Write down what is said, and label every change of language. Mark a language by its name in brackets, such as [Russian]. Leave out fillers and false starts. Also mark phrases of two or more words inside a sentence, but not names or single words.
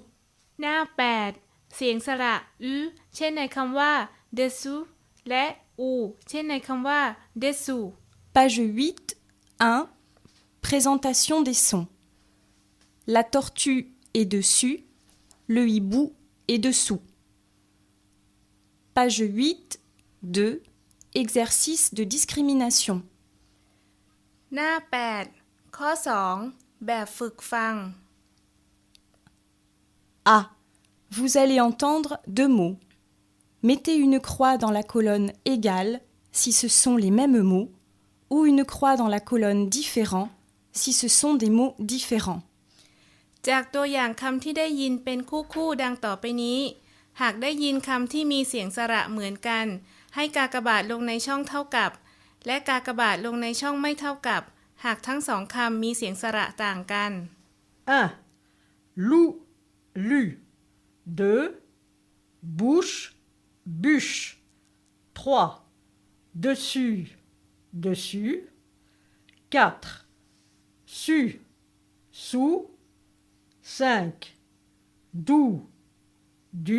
[Thai] หน้า 8 เสียงสระอึเช่นในคำว่า desu และอูเช่นในคำว่า desu. [French] Page 8. 1. Présentation des sons. La tortue est dessus, le hibou est dessous. Page 8. 2. Exercice de discrimination. [Thai] หน้า 8 ข้อ 2 แบบฝึกฟัง [French] A. Vous allez entendre deux mots. Mettez une croix dans la colonne égale si ce sont les mêmes mots ou une croix dans la colonne différent si ce sont des mots différents. [Thai] จากตัวอย่างคำที่ได้ยินเป็นคู่ๆดังต่อไปนี้ หากได้ยินคำที่มีเสียงสระเหมือนกัน ให้กากบาทลงในช่องเท่ากับ และกากบาทลงในช่องไม่เท่ากับ หากทั้งสองคำมีเสียงสระต่างกัน [French] 1. Loup, lu. 2. Bouche, bûche. 3. Dessus, dessus. 4. Su, sous. 5. D'où, du.